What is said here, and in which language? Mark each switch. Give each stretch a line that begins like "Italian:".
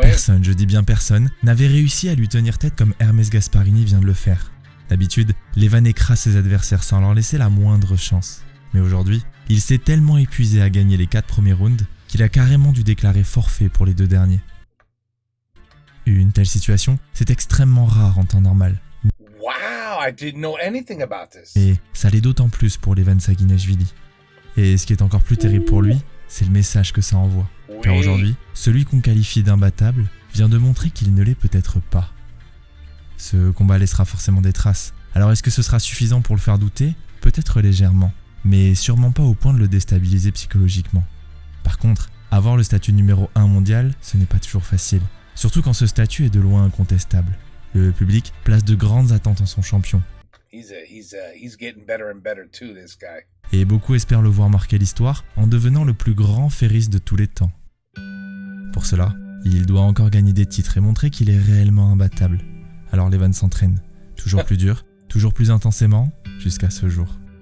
French: Personne, je dis bien personne, n'avait réussi à lui tenir tête comme Hermes Gasparini vient de le faire. D'habitude, Levan écrase ses adversaires sans leur laisser la moindre chance. Mais aujourd'hui, il s'est tellement épuisé à gagner les 4 premiers rounds qu'il a carrément dû déclarer forfait pour les 2 derniers. Une telle situation, c'est extrêmement rare en temps normal.
English: wow, I didn't know anything about this.
French: Et ça l'est d'autant plus pour Levan Saguinashvili. Et ce qui est encore plus terrible pour lui, c'est le message que ça envoie. Car aujourd'hui, celui qu'on qualifie d'imbattable vient de montrer qu'il ne l'est peut-être pas. Ce combat laissera forcément des traces. Alors est-ce que ce sera suffisant pour le faire douter ? Peut-être légèrement, mais sûrement pas au point de le déstabiliser psychologiquement. Par contre, avoir le statut numéro 1 mondial, ce n'est pas toujours facile. Surtout quand ce statut est de loin incontestable. Le public place de grandes attentes en son champion.
English: He's getting better and better too, this guy.
French: Et beaucoup espèrent le voir marquer l'histoire en devenant le plus grand ferris de tous les temps. Pour cela, il doit encore gagner des titres et montrer qu'il est réellement imbattable. Alors Levan s'entraîne, toujours plus dur, toujours plus intensément, jusqu'à ce jour.